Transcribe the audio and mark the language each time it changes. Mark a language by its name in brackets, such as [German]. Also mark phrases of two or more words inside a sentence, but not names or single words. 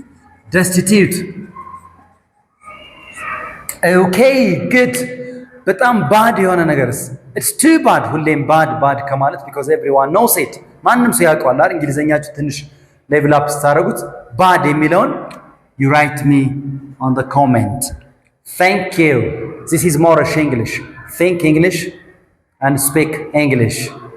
[English] okay good [Amharic] በጣም bad የሆነ ነገርስ [English] it's too bad [Amharic] ሁሌም bad ከማለት [English] because everyone knows it [Amharic] ማንም ሰው ያውቀዋል አይደል እንግሊዘኛችሁ ትንሽ [English] level up [Amharic] ስታረጉት bad የሚለውን [English] you write me on the comment thank you this is Moorish English think English and speak English